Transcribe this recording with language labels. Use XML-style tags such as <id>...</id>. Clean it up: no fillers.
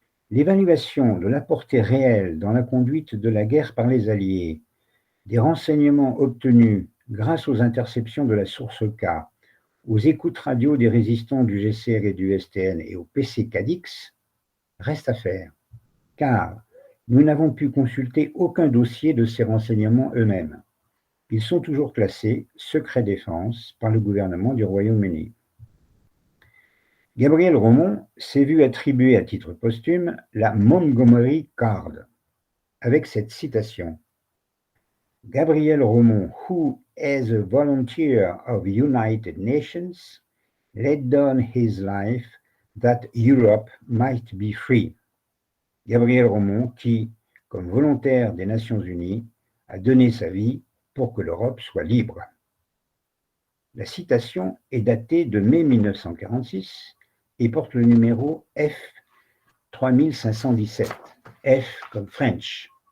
<fr>L'évaluation de la portée réelle dans la conduite de la guerre par les Alliés, des renseignements obtenus grâce aux interceptions de la source K, aux écoutes radio des résistants du GCR et du STN et au PC Cadix, reste à faire, car nous n'avons pu consulter aucun dossier de ces renseignements eux-mêmes. Ils sont toujours classés secret défense par le gouvernement du Royaume-Uni. Gabriel Romont s'est vu attribuer à titre posthume la Montgomery Card, avec cette citation.</fr> <en>Gabriel Romont, who, as a volunteer of United Nations, laid down his life that Europe might be free.</en> <fr>Gabriel Romont, qui, comme volontaire des Nations Unies, a donné sa vie pour que l'Europe soit libre. La citation est datée de mai 1946 et porte le numéro F3517, F comme French.</fr>